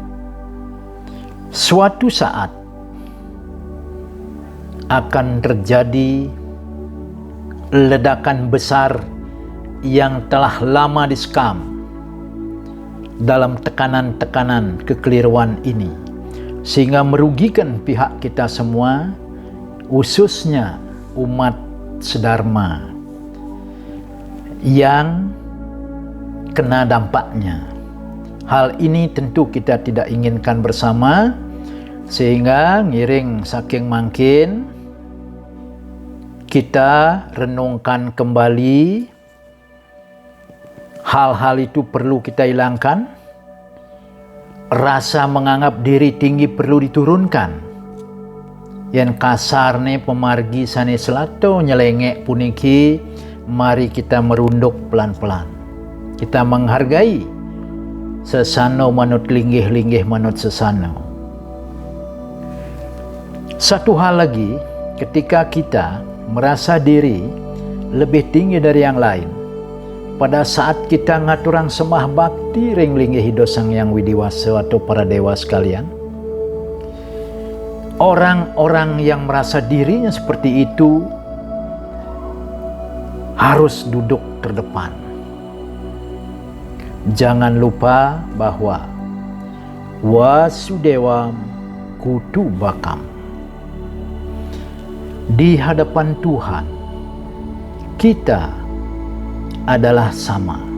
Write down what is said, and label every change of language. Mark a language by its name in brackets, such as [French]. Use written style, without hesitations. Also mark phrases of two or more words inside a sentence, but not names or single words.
[Indonesian] suatu saat akan terjadi ledakan besar yang telah lama disekam dalam tekanan-tekanan kekeliruan ini, sehingga merugikan pihak kita semua, khususnya umat sedharma yang kena dampaknya. Hal ini tentu kita tidak inginkan bersama, sehingga [Balinese] ngiring saking mangkin [Indonesian] kita renungkan kembali hal-hal itu perlu kita hilangkan. Rasa menganggap diri tinggi perlu diturunkan. Yang kasar nih [Balinese] pemargi sane selato nyelengek puniki, [Indonesian] mari kita merunduk pelan-pelan. Kita menghargai [Balinese] sesano manut linggih-linggih manut sesano. [Indonesian] Satu hal lagi, ketika kita merasa diri lebih tinggi dari yang lain, pada saat kita [Balinese] ngaturang semah bakti ring linggih Sang Yang Widiwasa [Indonesian] atau para dewa sekalian, orang-orang yang merasa dirinya seperti itu harus duduk terdepan. Jangan lupa bahwa [Sanskrit] वसुधैव कुटुम्बकम्, [Indonesian] di hadapan Tuhan kita adalah sama.